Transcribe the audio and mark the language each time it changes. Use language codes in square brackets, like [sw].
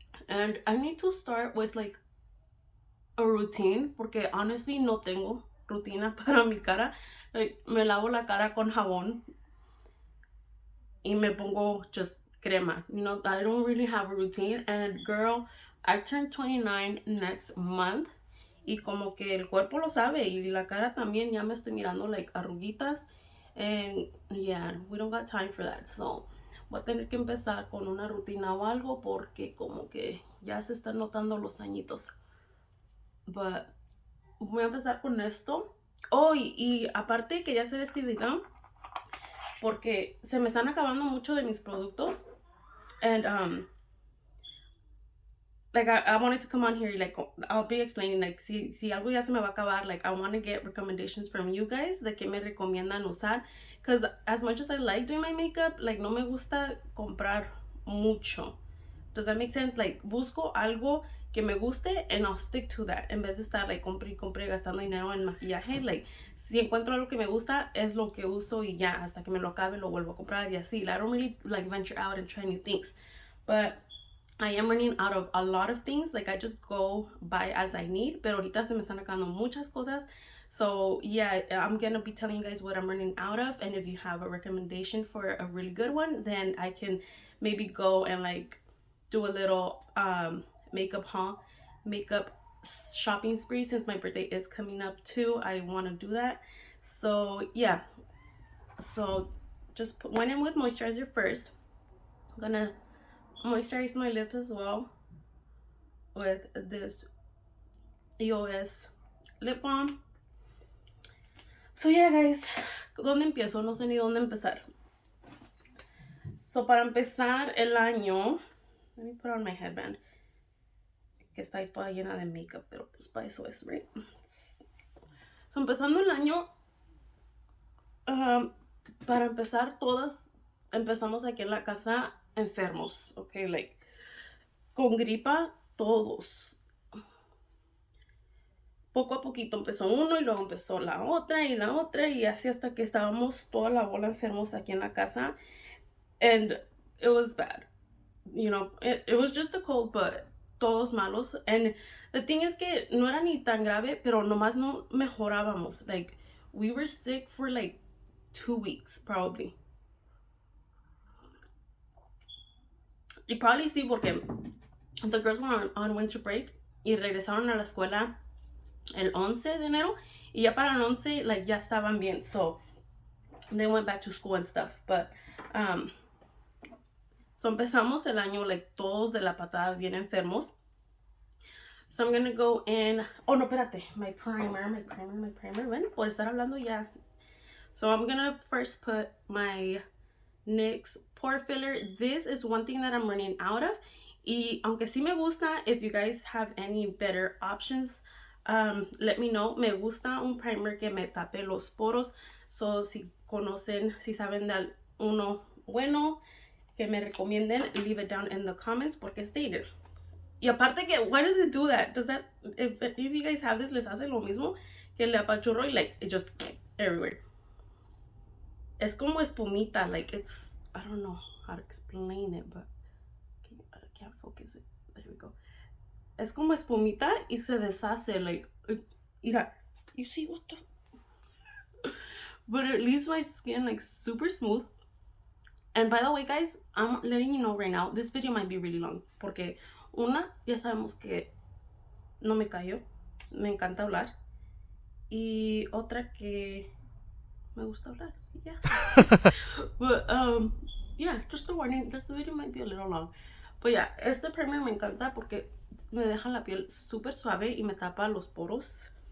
[en] And I need to start with like a routine, porque honestly [es] no tengo rutina para mi cara. Like me lavo la cara con jabón y me pongo just crema. [en] You know, I don't really have a routine. And girl, I turn 29 next month. [es] Y como que el cuerpo lo sabe y la cara también. Ya me estoy mirando like arruguitas. [en] And yeah, we don't got time for that. [es] So voy a tener que empezar con una rutina o algo, porque como que ya se están notando los añitos. But voy a empezar con esto. Oh, y aparte quería hacer este video porque se me están acabando mucho de mis productos. [en] And like I wanted to come on here, like I'll be explaining, like [es] si algo ya se me va a acabar, [en] like I want to get recommendations from you guys [es] de que me recomiendan usar, [en] because as much as I like doing my makeup, like [es] no me gusta comprar mucho. [en] Does that make sense? [es] Like busco algo que me guste [en] and I'll stick to that [es] en vez de estar like compre gastando dinero en maquillaje. Like si encuentro algo que me gusta es lo que uso y ya hasta que me lo acabe lo vuelvo a comprar y así. [en] Like, I don't really like venture out and try new things, but I am running out of a lot of things. Like I just go buy as I need, [es] pero ahorita se me están acabando muchas cosas. [en] So yeah, I'm gonna be telling you guys what I'm running out of, and if you have a recommendation for a really good one, then I can maybe go and like do a little makeup haul, makeup shopping spree, since my birthday is coming up too. I want to do that. So yeah, so just went in with moisturizer first. I'm gonna moisturize my lips as well with this EOS lip balm. So yeah, guys, [es] ¿dónde empiezo? No sé ni dónde empezar. So para empezar el año, [en] let me put on my headband, [es] que está toda llena de makeup, pero pues para eso es, right? So empezando el año, para empezar, todas empezamos aquí en la casa enfermos, okay, like con gripa, todos. Poco a poquito empezó uno y luego empezó la otra y así hasta que estábamos toda la bola enfermos aquí en la casa, [en] and it was bad, you know, it was just a cold, [es] but todos malos. [en] And the thing is [es] que no era ni tan grave, pero nomás no mejorábamos. [en] Like we were sick for like 2 weeks probably. [es] Y probably sí, porque [en] the girls were on winter break [es] y regresaron a la escuela el 11 de enero y ya para el 11 like ya estaban bien, [en] so they went back to school and stuff. [es] But so empezamos el año like todos de la patada bien enfermos. [en] So I'm gonna go in, [es] oh no, espérate, [en] my primer, ven, [es] por estar hablando ya. [en] So I'm gonna first put my Nyx Pore Filler. This is one thing that I'm running out of, [es] y aunque sí me gusta, [en] if you guys have any better options, let me know. [es] Me gusta un primer que me tape los poros. So si conocen, si saben de uno bueno que me recomienden, [en] leave it down in the comments [es] porque es dated. Y aparte que, [en] why does it do that? Does that, if you guys have this, [es] les hace lo mismo que le apachurro y [en] like it just everywhere. [es] Es como espumita, [en] like it's, I don't know how to explain it, but I can't focus it. There we go. [es] Es como espumita y se deshace, [en] like, mira, you see what the, but it leaves my skin like super smooth. And by the way, guys, I'm letting you know right now, this video might be really long, [es] porque una, ya sabemos que no me callo, me encanta hablar, y otra que me gusta hablar, [en] yeah. But yeah, just a warning, this video might be a little long. [es] But yeah, este primer me encanta porque me deja la piel súper suave y me tapa los poros.